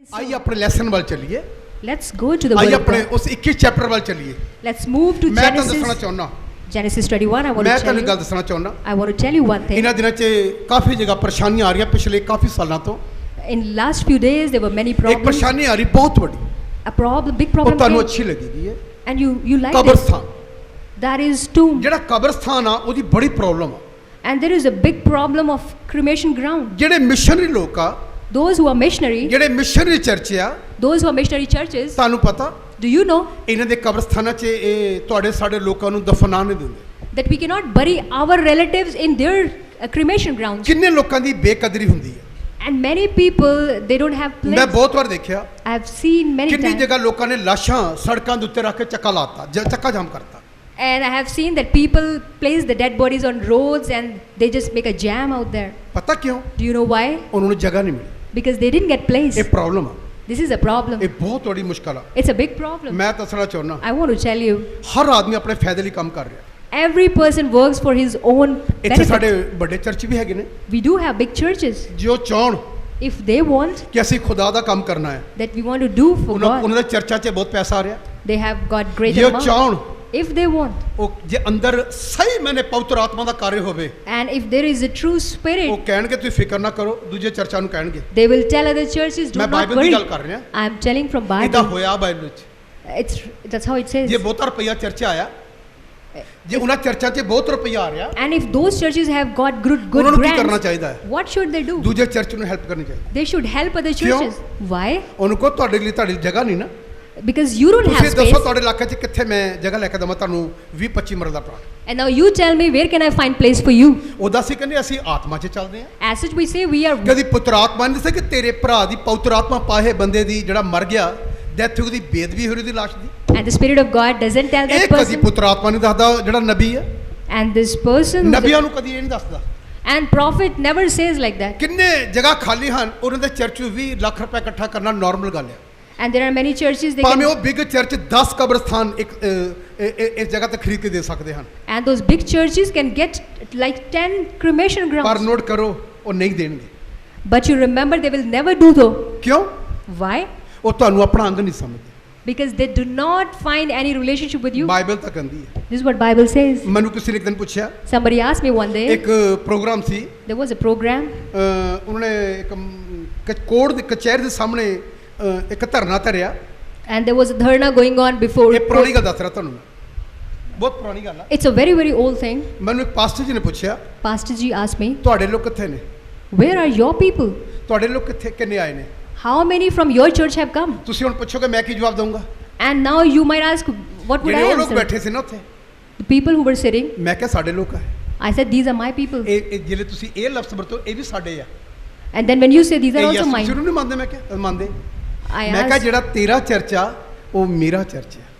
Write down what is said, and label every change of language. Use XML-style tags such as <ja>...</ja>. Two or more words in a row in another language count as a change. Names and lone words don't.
<hi>आइए अपने लेसन वाल चलिए</hi> <en>Let's go to the</en> <hi>आइए</hi> <en>word of</en> <hi>अपने</hi> <en>God.</en> <hi>उस 21 चैप्टर वाल चलिए</hi> <en>Let's move to</en> <pa>मैं ਤੁਹਾਨੂੰ ਦੱਸਣਾ</pa> <en>Genesis.</en> <pa>ਚਾਹੁੰਦਾ</pa> <en>Genesis 21. I want</en> <pa>ਮੈਂ</pa> <en>to tell</en> <pa>ਤੁਹਾਨੂੰ ਗੱਲ</pa> <en>you.</en> <pa>ਦੱਸਣਾ ਚਾਹੁੰਦਾ</pa> <en>I want to tell you one thing.</en> <pa>ਇਹਨਾਂ ਦਿਨਾਂ 'ਚ ਕਾਫੀ ਜਗ੍ਹਾ ਪਰੇਸ਼ਾਨੀਆਂ ਆ ਰਹੀਆਂ ਪਿਛਲੇ ਕਾਫੀ ਸਾਲਾਂ ਤੋਂ</pa> <en>In last few days there were many</en> <pa>ਇੱਕ</pa> <en>problems.</en> <pa>ਪਰੇਸ਼ਾਨੀ ਆ ਰਹੀ ਬਹੁਤ ਵੱਡੀ</pa> <en>A problem, big</en> <pa>ਉਹ</pa> <en>problem</en> <pa>ਤੁਹਾਨੂੰ</pa> <en>came,</en> <pa>ਅੱਛੀ ਲੱਗੇਗੀ ਹੈ</pa> <en>and you like it.</en> <pa>ਕਬਰਸਤਾਨ</pa> <en>That is tomb.</en> <pa>ਜਿਹੜਾ ਕਬਰਸਤਾਨ ਆ ਉਹਦੀ ਬੜੀ ਪ੍ਰੋਬਲਮ ਆ</pa> <en>And there is a big problem of cremation ground.</en> <pa>ਜਿਹੜੇ ਮਿਸ਼ਨਰੀ ਲੋਕ ਆ</pa> <en>Those who are missionary,</en> <pa>ਜਿਹੜੇ ਮਿਸ਼ਨਰੀ ਚਰਚ ਆ</pa> <en>those who are missionary churches,</en> <pa>ਤੁਹਾਨੂੰ ਪਤਾ</pa> <en>do you know</en> <pa>ਇਹਨਾਂ ਦੇ ਕਬਰਸਤਾਨਾਂ 'ਚ ਇਹ ਤੁਹਾਡੇ ਸਾਡੇ ਲੋਕਾਂ ਨੂੰ ਦਫਨਾ ਨਹੀਂ ਦਿੰਦੇ</pa> <en>that we cannot bury our relatives in their cremation grounds?</en> <pa>ਕਿੰਨੇ ਲੋਕਾਂ ਦੀ ਬੇਕਦਰੀ ਹੁੰਦੀ ਹੈ</pa> <en>And many people, they don't have</en> <pa>ਮੈਂ</pa> <en>place.</en> <pa>ਬਹੁਤ ਵਾਰ ਦੇਖਿਆ</pa> <en>I have seen many</en> <pa>ਕਿੰਨੀ</pa> <en>times.</en> <pa>ਜਗ੍ਹਾ ਲੋਕਾਂ ਨੇ ਲਾਸ਼ਾਂ ਸੜਕਾਂ ਦੇ ਉੱਤੇ ਰੱਖ ਕੇ ਚੱਕਾ ਲਾਤਾ ਚੱਕਾ ਜਾਮ ਕਰਤਾ</pa> <en>And I have seen that people place the dead bodies on roads and they just make a jam out there.</en> <pa>ਪਤਾ ਕਿਉਂ</pa> <en>Do you know why?</en> <pa>ਉਹਨਾਂ ਨੂੰ ਜਗ੍ਹਾ ਨਹੀਂ ਮਿਲੀ</pa> <en>Because they didn't get place.</en> <pa>ਇਹ ਪ੍ਰੋਬਲਮ ਆ</pa> <en>This is a problem.</en> <pa>ਇਹ ਬਹੁਤ ਵੱਡੀ ਮੁਸ਼ਕਲ ਆ</pa> <en>It's a big problem.</en> <pa>ਮੈਂ ਦੱਸਣਾ ਚਾਹੁੰਦਾ</pa> <en>I want to tell you,</en> <pa>ਹਰ ਆਦਮੀ ਆਪਣੇ ਫਾਇਦੇ ਲਈ ਕੰਮ ਕਰ ਰਿਹਾ</pa> <en>every person works for his own</en> <pa>ਇੱਥੇ ਸਾਡੇ</pa> <en>benefit.</en> <pa>ਵੱਡੇ ਚਰਚ ਵੀ ਹੈਗੇ ਨੇ</pa> <en>We do have big churches.</en> <pa>ਜੋ ਚਾਹਣ</pa> <en>If they want</en> <pa>ਕਿ ਅਸੀਂ ਖੁਦਾ ਦਾ ਕੰਮ ਕਰਨਾ ਹੈ</pa> <en>that we want to do for God,</en> <pa>ਉਹਨਾਂ ਦੇ ਚਰਚਾਂ 'ਚ ਬਹੁਤ ਪੈਸਾ ਆ ਰਿਹਾ</pa> <en>they have got great</en> <pa>ਜੇ ਉਹ</pa> <en>amount.</en> <pa>ਚਾਹਣ</pa> <en>If they want,</en> <pa>ਉਹ ਜੇ ਅੰਦਰ ਸਹੀ ਮੈਨੇ ਪਵਿੱਤਰ ਆਤਮਾ ਦਾ ਕਾਰਜ ਹੋਵੇ</pa> <en>and if there is a true</en> <pa>ਉਹ</pa> <en>spirit,</en> <pa>ਕਹਿਣਗੇ ਤੁਸੀਂ ਫਿਕਰ ਨਾ ਕਰੋ ਦੂਜੇ ਚਰਚਾਂ ਨੂੰ ਕਹਿਣਗੇ</pa> <en>they will tell other churches, do</en> <pa>ਮੈਂ</pa> <en>not</en> <pa>ਬਾਈਬਲ ਦੀ</pa> <en>worry.</en> <pa>ਗੱਲ ਕਰ ਰਿਹਾ</pa> <en>I am telling from</en> <pa>ਇਦਾਂ</pa> <en>Bible.</en> <pa>ਹੋਇਆ ਬਾਈਬਲ ਵਿੱਚ</pa> <en>That's how it says.</en> <pa>ਜੇ ਬਹੁਤਾ ਰੁਪਈਆ ਚਰਚ ਆਇਆ ਜੇ ਉਹਨਾਂ ਚਰਚਾਂ 'ਚ ਬਹੁਤ ਰੁਪਈਆ ਆ ਰਿਹਾ</pa> <en>And if those churches have got good</en> <pa>ਉਹਨਾਂ ਨੂੰ ਕੀ ਕਰਨਾ</pa> <en>grants,</en> <pa>ਚਾਹੀਦਾ ਹੈ</pa> <en>what should they do?</en> <pa>ਦੂਜੇ ਚਰਚ ਨੂੰ ਹੈਲਪ ਕਰਨੀ ਚਾਹੀਦੀ</pa> <en>They should help other</en> <pa>ਕਿਉਂ?</pa> <en>churches. Why?</en> <pa>ਉਹਨੂੰ ਕਹੋ ਤੁਹਾਡੇ ਲਈ ਤੁਹਾਡੀ ਜਗ੍ਹਾ ਨਹੀਂ ਨਾ</pa> <en>Because you don't have</en> <pa>ਤੁਸੀਂ ਦੱਸੋ</pa> <en>space.</en> <pa>ਤੁਹਾਡੇ ਇਲਾਕੇ 'ਚ ਕਿੱਥੇ ਮੈਂ ਜਗ੍ਹਾ ਲੈ ਕੇ ਦਵਾਂ ਤੁਹਾਨੂੰ 20-25 ਮਰਦ ਦਾ ਪਲਾਟ</pa> <en>And now you tell me, where can I find place for you?</en> <pa>ਉਹਦਾ ਅਸੀਂ ਕਹਿੰਦੇ ਅਸੀਂ ਆਤਮਾ 'ਚ ਚੱਲਦੇ ਹਾਂ</pa> <en>As such we say we are,</en> <pa>ਕਦੀ ਪੁੱਤਰ ਆਤਮਾ ਨਹੀਂ ਦੱਸਿਆ ਕਿ ਤੇਰੇ ਭਰਾ ਦੀ ਪਵਿੱਤਰ ਆਤਮਾ ਪਾਹੇ ਬੰਦੇ ਦੀ ਜਿਹੜਾ ਮਰ ਗਿਆ ਡੈਥ ਉਹਦੀ ਬੇਦਬੀ ਹੋਈ ਉਹਦੀ ਲਾਸ਼ ਦੀ</pa> <en>and the Spirit of God doesn't tell</en> <pa>ਇਹ</pa> <en>that</en> <pa>ਕਦੀ</pa> <en>person.</en> <pa>ਪੁੱਤਰ ਆਤਮਾ ਨਹੀਂ ਦੱਸਦਾ ਜਿਹੜਾ ਨਬੀ ਹੈ</pa> <en>And this person, who's</en> <pa>ਨਬੀਆਂ ਨੂੰ ਕਦੀ ਇਹ ਨਹੀਂ ਦੱਸਦਾ</pa> <en>and prophet never says like that.</en> <pa>ਕਿੰਨੇ ਜਗ੍ਹਾ ਖਾਲੀ ਹਨ ਉਹਨਾਂ ਦੇ ਚਰਚ ਵਿੱਚ 20 ਲੱਖ ਰੁਪਏ ਇਕੱਠਾ ਕਰਨਾ ਨਾਰਮਲ ਗੱਲ ਹੈ</pa> <en>And there are many churches they</en> <pa>ਭਾਵੇਂ</pa> <en>can,</en> <pa>ਉਹ</pa> <en>big church</en> <pa>10 ਕਬਰਸਤਾਨ ਇੱਕ ਇਸ ਜਗ੍ਹਾ ਤੇ ਖਰੀਦ ਕੇ ਦੇ ਸਕਦੇ ਹਨ</pa> <en>and those big churches can get like 10 cremation</en> <pa>ਪਰ</pa> <en>grounds.</en> <pa>ਨੋਟ ਕਰੋ ਉਹ ਨਹੀਂ ਦੇਣਗੇ</pa> <en>But you remember they will never do though.</en> <pa>ਕਿਉਂ</pa> <en>Why?</en> <pa>ਉਹ ਤੁਹਾਨੂੰ ਆਪਣਾ ਅੰਗ ਨਹੀਂ ਸਮਝਦੇ</pa> <en>Because they do not find any relationship with you.</en> <pa>ਬਾਈਬਲ ਤਾਂ ਕਹਿੰਦੀ ਹੈ</pa> <en>This is what Bible says.</en> <pa>ਮੈਨੂੰ ਕਿਸੇ ਨੇ ਇੱਕ ਦਿਨ ਪੁੱਛਿਆ</pa> <en>Somebody asked me one day,</en> <pa>ਇੱਕ ਪ੍ਰੋਗਰਾਮ ਸੀ</pa> <en>there was a program</en> <pa>ਉਹਨਾਂ ਨੇ ਇੱਕ ਕੋਰਟ ਦੀ ਕਚਹਿਰੀ ਦੇ ਸਾਹਮਣੇ ਇੱਕ ਧਰਨਾ ਧਰਿਆ</pa> <en>and there was a dharna going on before.</en> <pa>ਇਹ ਪੁਰਾਣੀ ਗੱਲ ਦੱਸ ਰਿਹਾ ਤੁਹਾਨੂੰ ਮੈਂ ਬਹੁਤ ਪੁਰਾਣੀ ਗੱਲ ਆ</pa> <en>It's a very, very old thing.</en> <pa>ਮੈਨੂੰ ਇੱਕ ਪਾਸਟਰ ਜੀ ਨੇ ਪੁੱਛਿਆ</pa> <en>Pastor Ji asked me,</en> <pa>ਤੁਹਾਡੇ ਲੋਕ ਕਿੱਥੇ ਨੇ</pa> <en>where are your people?</en> <pa>ਤੁਹਾਡੇ ਲੋਕ ਕਿੱਥੇ ਕਿੰਨੇ ਆਏ ਨੇ</pa> <en>How many from your church have come?</en> <pa>ਤੁਸੀਂ ਹੁਣ ਪੁੱਛੋਗੇ ਮੈਂ ਕੀ ਜਵਾਬ ਦਊਂਗਾ</pa> <en>And now you might ask, what would I</en> <pa>ਜਿਹੜੇ ਉਹ ਲੋਕ</pa> <en>answer?</en> <pa>ਬੈਠੇ ਸੀ ਨਾ ਉੱਥੇ</pa> <en>The people who were sitting,</en> <pa>ਮੈਂ ਕਿਹਾ ਸਾਡੇ ਲੋਕ ਆ</pa> <en>I said, these are my people.</en> <pa>ਇਹ ਜਿਹੜੇ ਤੁਸੀਂ ਇਹ ਲਫ਼ਜ਼ ਵਰਤੋ ਇਹ ਵੀ ਸਾਡੇ ਆ</pa> <en>And then when you say these are</en> <pa>ਇਹ</pa> <en>also</en> <pa>ਯਿਸੂ</pa> <en>mine,</en> <pa>ਨੂੰ ਨਹੀਂ ਮੰਨਦੇ ਮੈਂ ਕਿਹਾ ਮੰਨਦੇ</pa> <en>I</en> <pa>ਮੈਂ ਕਿਹਾ</pa> <en>asked,</en> <pa>ਜਿਹੜਾ ਤੇਰਾ ਚਰਚ ਆ ਉਹ ਮੇਰਾ ਚਰਚ ਆ</pa>